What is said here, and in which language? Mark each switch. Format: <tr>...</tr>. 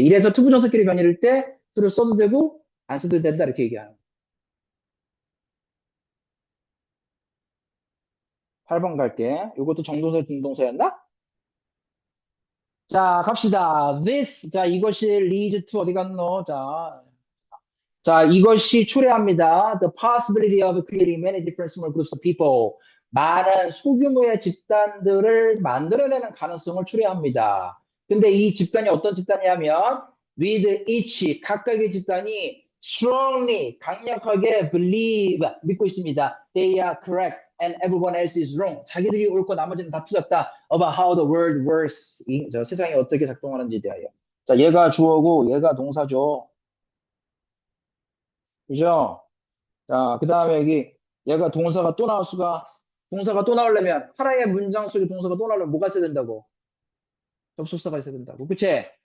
<ko>이래서 투부정사끼리 병렬일 때 to를 써도 되고 안 써도 된다 이렇게 얘기하는. 8번 갈게. 이것도 정동사, 중동사였나? 자, 갑시다.</ko> <en>This,</en> <ko>자, 이것이</ko> <en>leads to</en> <ko>어디 갔노? 자, 이것이 초래합니다.</ko> <en>The possibility of creating many different small groups of people.</en> <ko>많은 소규모의 집단들을 만들어내는 가능성을 초래합니다. 근데 이 집단이 어떤 집단이냐면,</ko> <en>with each,</en> <ko>각각의 집단이</ko> <en>strongly,</en> <ko>강력하게</ko> <en>believe,</en> <ko>믿고 있습니다.</ko> <en>They are correct and everyone else is wrong.</en> <ko>자기들이 옳고 나머지는 다 틀렸다.</ko> <en>About how the world works.</en> <ko>저 세상이 어떻게 작동하는지에 대하여. 자, 얘가 주어고 얘가 동사죠. 그죠? 자, 그 다음에 여기 얘가 동사가 또 나올 수가 동사가 또 나오려면 하나의 문장 속에 동사가 또 나오려면 뭐가 있어야 된다고? 접속사가 있어야 된다고. 그치?</ko>